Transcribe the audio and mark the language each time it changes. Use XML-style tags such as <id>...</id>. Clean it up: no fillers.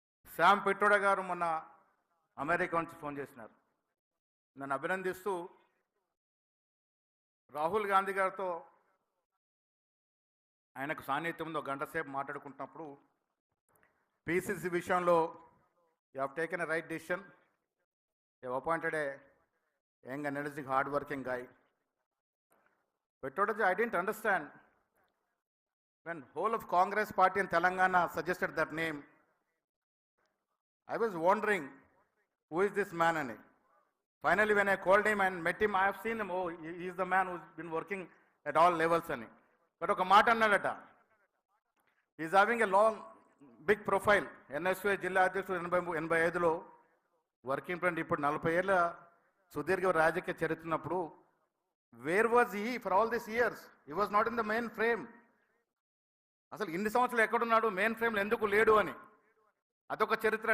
<te>Sam Pitroda గారు మొన్న America నుంచి ఫోన్ చేసినారు, నన్ను అభినందిస్తూ రాహుల్ గాంధీ గారితో ఆయనకు సాన్నిధ్యంలో 1 గంట సేపు మాట్లాడుకుంటున్నప్పుడు పిసిసి విషయంలో</te> <en>You have taken a right decision, you have appointed a young energetic hard working guy, Petrodaji, I didn't understand. When whole of Congress party in Telangana suggested that name, I was wondering, who is this man? And finally, when I called him and met him, I have seen him. Oh, he is the man who's been working at all levels. And but</en> <te>oka మాట అన్నాడట.</te> <en>He is having a long, big profile.</en> <te>NSY జిల్లా అధ్యక్షుడు 85లో working president, ఇప్పుడు 40 ఏళ్ళ సుదీర్ఘ రాజకీయ చరిత్రనప్పుడు</te> <en>Where was he for all this years? He was not in the main frame.</en> <te>అసలు ఇన్ని సంవత్సరాలు ఎక్కడున్నాడు, మెయిన్ ఫ్రేమ్లో ఎందుకు లేడు అని. అదొక చరిత్ర.</te>